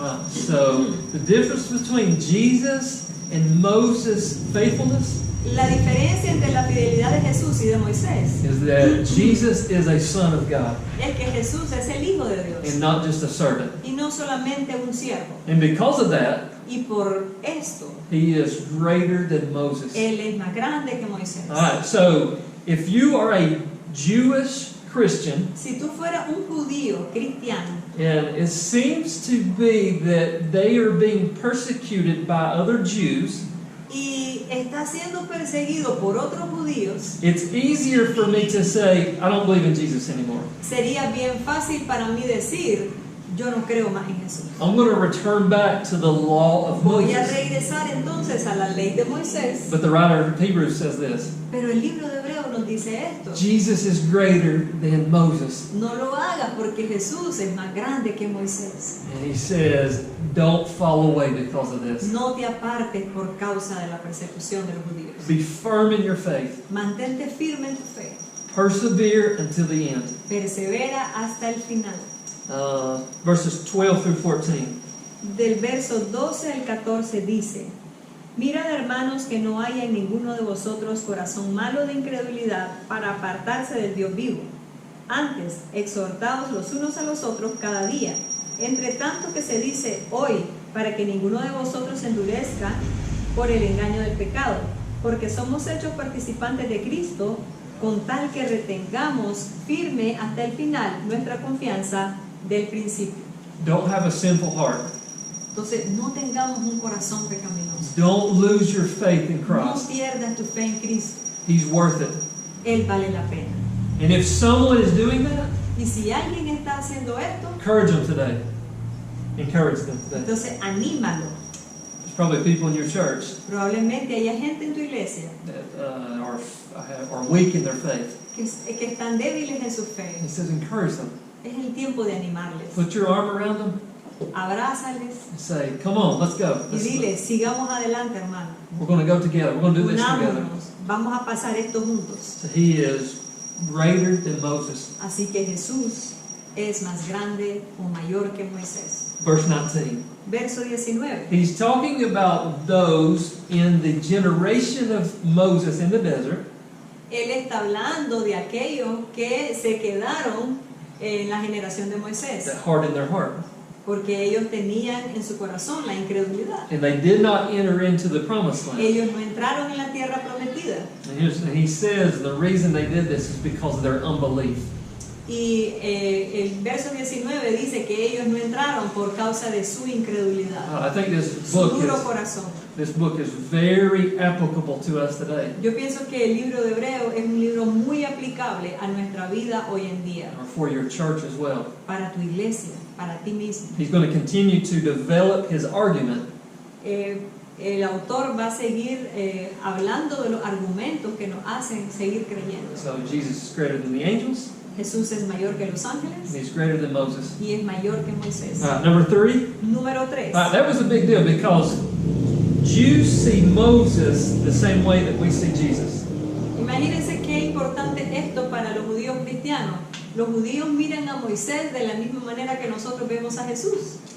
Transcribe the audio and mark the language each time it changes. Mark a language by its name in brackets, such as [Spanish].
[English] So the difference between Jesus and Moses' faithfulness [Spanish] La diferencia entre la fidelidad de Jesús y de Moisés [English] is that Jesus is a son of God [Spanish] es que Jesús es el Hijo de Dios [English] and not just a servant. [Spanish] y no solamente un siervo. [English] And because of that, [Spanish] Y por esto, [English] he is greater than Moses. [Spanish] Él es más grande que Moisés. [English] So if you are a Jewish Christian, [Spanish] Si tú fueras un judío cristiano [English] and it seems to be that they are being persecuted by other Jews, [Spanish] y está siendo perseguido por otros judíos, [English] it's easier for me to say, I don't believe in Jesus anymore. [Spanish] sería bien fácil para mí decir, yo no creo más en eso. [English] I'm going to return back to the law of [Spanish] Voy a [English] Moses. [Spanish] regresar entonces a la ley de Moisés. [English] But the writer of Hebrews says this: [Spanish] Pero el libro de Hebreos nos dice esto. [English] Jesus is greater than Moses. [Spanish] No lo hagas porque Jesús es más grande que Moisés. [English] And he says, don't fall away because of this. [Spanish] No te apartes por causa de la persecución de los judíos. [English] Be firm in your faith. [Spanish] Mantente firme en tu fe. [English] Persevere until the end. [Spanish] Persevera hasta el final. [English] Verses 12 through 14. [Spanish] Del verso 12 al 14 dice: Mirad, hermanos, que no haya en ninguno de vosotros corazón malo de incredulidad para apartarse del Dios vivo. Antes, exhortaos los unos a los otros cada día, entre tanto que se dice hoy, para que ninguno de vosotros se endurezca por el engaño del pecado, porque somos hechos participantes de Cristo, con tal que retengamos firme hasta el final nuestra confianza del principio. [English] Don't have a sinful heart. [Spanish] Entonces, no tengamos un corazón pecaminoso. [English] Don't lose your faith in [Spanish] No [English] Christ. [Spanish] pierdas tu fe en Cristo. [English] He's worth it. [Spanish] Él vale la pena. [English] And if someone is doing that, [Spanish] Y si alguien está haciendo esto, [English] encourage them today. Encourage them today. [Spanish] entonces anímalo. [English] There's probably people in your church [Spanish] Probablemente haya gente en tu iglesia [English] that are weak in their faith. [Spanish] que están débiles en su fe. [English] He says, encourage them. [Spanish] Es el tiempo de animarles. [English] Put your arm around them [Spanish] Abrázales [English] and say, come on, let's go. [Spanish] y diles, sigamos adelante, hermano. [English] We're going to go together. We're going to do this together. [Spanish] Unámonos. Vamos a pasar esto juntos. [English] So he is greater than Moses. [Spanish] Así que Jesús es más grande o mayor que Moisés. [English] Verse 19. [Spanish] Verso 19. [English] He's talking about those in the generation of Moses in the desert [Spanish] Él está hablando de aquellos que se quedaron en la generación de Moisés, [English] that hardened their heart. [Spanish] porque ellos tenían en su corazón la incredulidad. [English] And they did not enter into the promised land. [Spanish] Ellos no entraron en la tierra prometida. [English] And he says the reason they did this is because of their unbelief. [Spanish] Y el verso 19 dice que ellos no entraron por causa de su incredulidad, [English] I think [Spanish] su duro corazón. [English] this book is very applicable to us today, [Spanish] Yo pienso que el libro de Hebreo es un libro muy aplicable a nuestra vida hoy en día, [English] or for your church as well. [Spanish] para tu iglesia, para ti mismo. [English] He's going to continue to develop his argument [Spanish] El autor va a seguir hablando de los argumentos que nos hacen seguir creyendo. [English] So Jesus is greater than the angels, [Spanish] Jesús es mayor que los [English] and [Spanish] ángeles [English] he's greater than Moses. [Spanish] y es mayor que Moisés. [English] Number 3. [Spanish] Número 3. [English] That was a big deal because Jews see Moses the same way that we see Jesus. [Spanish] Imagínense qué importante esto para los judíos cristianos. Los judíos miran a Moisés de la misma manera que nosotros vemos a Jesús.